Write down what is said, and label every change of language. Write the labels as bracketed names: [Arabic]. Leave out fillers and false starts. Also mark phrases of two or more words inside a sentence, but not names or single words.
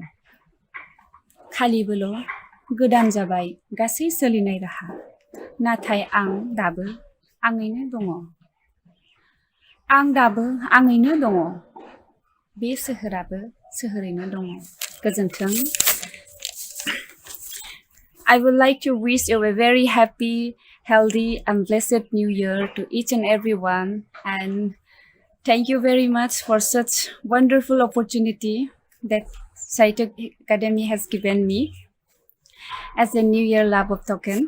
[Bodo] खालिबोल' गोदान जाबाय गासै सोलिनाय राहा। नाथाय आं दाबो आङैनो दङ। आं दाबो आङैनो दङ। बे सोहोराबो सोहोरैनो दङ। गोजोन्थों। [English] I would like to wish you a very happy, healthy and blessed new year to each and everyone. And thank you very much for such wonderful opportunity that Saito Academy has given me as a New Year love of token.